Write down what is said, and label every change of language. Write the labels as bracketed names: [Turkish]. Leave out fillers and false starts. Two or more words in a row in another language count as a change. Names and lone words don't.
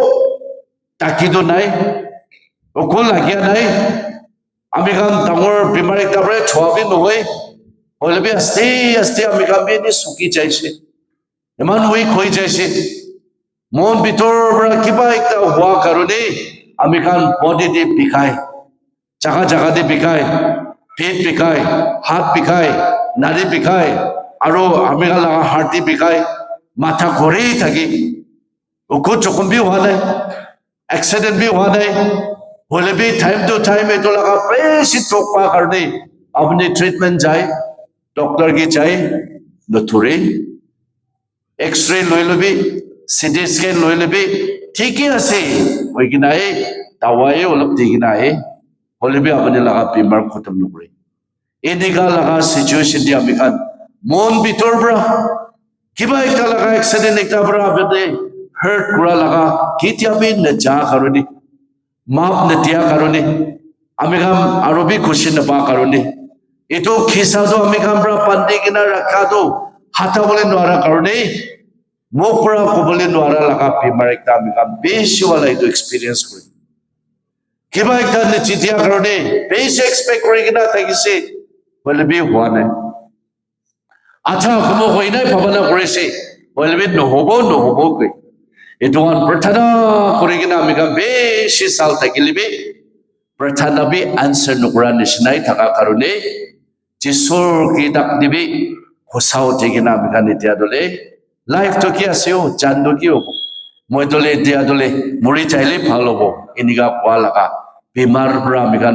[Naga Pidgin] takido nai ko lagya nai amikha dangor bimar ekta bre chwabi nohoi holebi aste amikha bi ni suki jaise eman weak hoi jaise mon bitor bra kiba ekta hua karone amikha body de bikai jaga de bikai পেট বিকায় হাত বিকায় নাড়ি বিকায় aro amikha laga heart di bikai matha ghore thaki ko chokum bi hua nai accident bi hua nai hole bi [English] time to time [Naga Pidgin] eto laga beshi tok pa karne apni treatment jai doctor ki jai nothore x-ray loi lobi CT scan loi lobi thiki ase hoigina e dawai olop digina e holebi apni laga bimar khotam nokore eniga laga situation di amikha mon bitor bra kiba ekta laga accident ekta bra abde hurt kura laga kitia bi na ja karone map na tia karone amikha arobi khushi na ba karone eto khisa do amikha bra pandi gina rakha do hata bole nwara karone mok bra ko bole nwara laga bimar ekta amikha beshi wala eto experience kore kiba ekta ne chitia karone beshi expect kore gina thakise bole bi hua nai acha komo hoina bhabana korese bole bi no hobo koi etuan prathana korigina amikha beshi sal thakilibi prathana bi answer nokra nishnai thaka karone jisor ki dak dibi khosao thegina amikha nitia dole life to ki aseo jando ki hobo moi dole dia dole mori chaile bhal hobo iniga kwa laga bimar bra amikha